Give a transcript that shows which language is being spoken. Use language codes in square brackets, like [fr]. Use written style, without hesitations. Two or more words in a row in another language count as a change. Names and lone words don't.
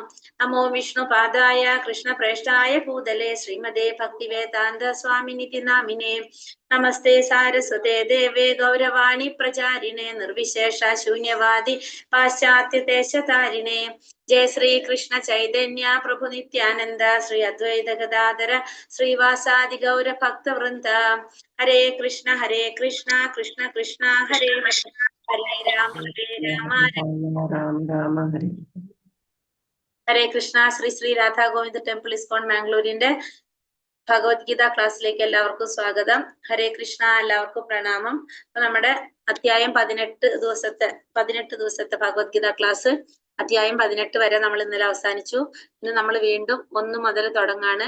[sa] नमो विष्णु पादाय कृष्ण प्रेष्ठाय भूतले श्रीमते भक्तिवेदान्त स्वामिनिति नामिने नमस्ते सारस्वते देवे गौरवाणी प्रचारिणे निर्विशेष शून्यवादि पाश्चात्य देशतारिणे जय श्री कृष्ण चैतन्य प्रभु नित्यानन्द श्री अद्वैत गदाधर श्री वासादि गौर भक्त वृन्द हरे कृष्ण कृष्ण कृष्ण हरे हरे हरे राम राम राम, हरे. [ml] Hare Krishna. Sri Radha Govinda Temple ISKCON Mangalore ഭഗവത്ഗീത ക്ലാസ്സിലേക്ക് എല്ലാവർക്കും സ്വാഗതം. ഹരേ കൃഷ്ണ. എല്ലാവർക്കും പ്രണാമം. അപ്പൊ നമ്മുടെ അധ്യായം 18 ദിവസത്തെ ഭഗവത്ഗീത ക്ലാസ് അധ്യായം 18 വരെ നമ്മൾ ഇന്നലെ അവസാനിച്ചു. ഇന്ന് നമ്മൾ വീണ്ടും 1 മുതൽ തുടങ്ങാണ്.